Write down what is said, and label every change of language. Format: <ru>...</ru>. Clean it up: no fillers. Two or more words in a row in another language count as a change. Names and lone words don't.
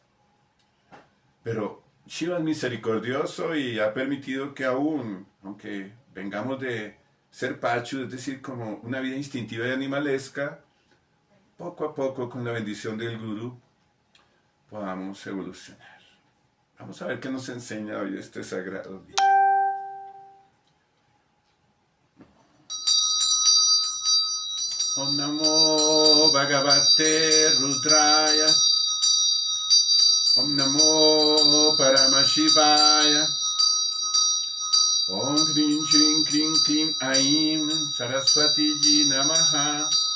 <es>Pero Shiva es misericordioso y ha permitido que aún, aunque vengamos de ser pachus, es decir, como una vida instintiva y animalesca, poco a poco, con la bendición del Gurú, podamos evolucionar. Vamos a ver qué nos enseña hoy este sagrado día.</es> <sa>Om Namo Bhagavate Rudraya. Om Namo Paramashivaya. Om Krim Shrim Krim Krim Aim Saraswati Ji Namaha.</sa>